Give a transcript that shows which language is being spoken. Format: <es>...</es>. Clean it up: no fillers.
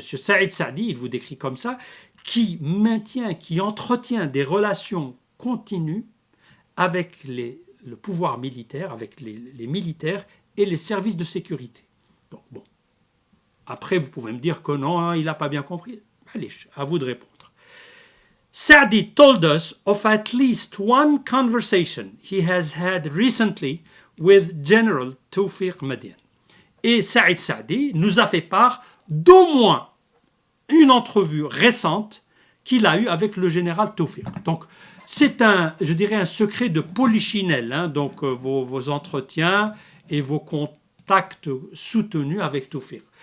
<fr>Saïd Saadi, il vous décrit comme ça, qui entretient des relations continues avec le pouvoir militaire, avec les militaires et les services de sécurité. Donc, bon. Après, vous pouvez me dire que non, il n'a pas bien compris. Allez, à vous de répondre.</fr> <en>Saadi told us of at least one conversation he has had recently with General Tawfiq Madiane.</en> <fr>Et Saïd Saadi nous a fait part d'au moins une entrevue récente qu'il a eue avec le général Tawfiq. Donc, c'est un secret de polichinelle, donc vos entretiens et vos contacts soutenus avec Tawfiq.</fr>